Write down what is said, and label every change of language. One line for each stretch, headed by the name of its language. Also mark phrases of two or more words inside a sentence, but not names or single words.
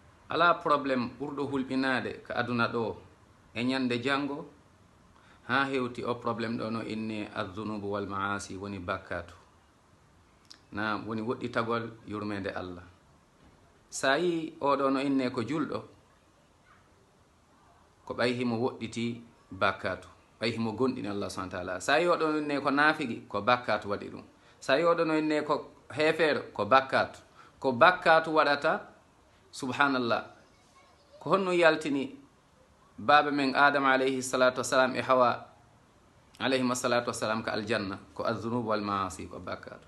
Fula: ala probléme ɓurɗo hulɓinade ko aduna ɗo e ñande janngo ha hewti o probléme ɗo no inni
Arabic: الذنوب والمعاصي
Fula: woni bakkatu na woni woɗɗitagol yurmede Allah. sa yi oɗo no inne ko julɗo ko ɓay himo woɗɗiti bakkatu, ɓay himo gonɗini Allah
Arabic: سبحانه وتعالى.
Fula: sa yi oɗo no inne ko naafigi ko bakkatu waɗi ɗum. sa yi oɗo no inne ko heefere ko bakkatu waɗata. subhanallah, ko honno yaltini baba men adama
Arabic: عليه الصلاة والسلام
Fula: e hawa
Arabic: عليهم الصلاة والسلام
Fula: ko aljanna ko
Arabic: الذنوب والمعاصي
Fula: ko bakkatu.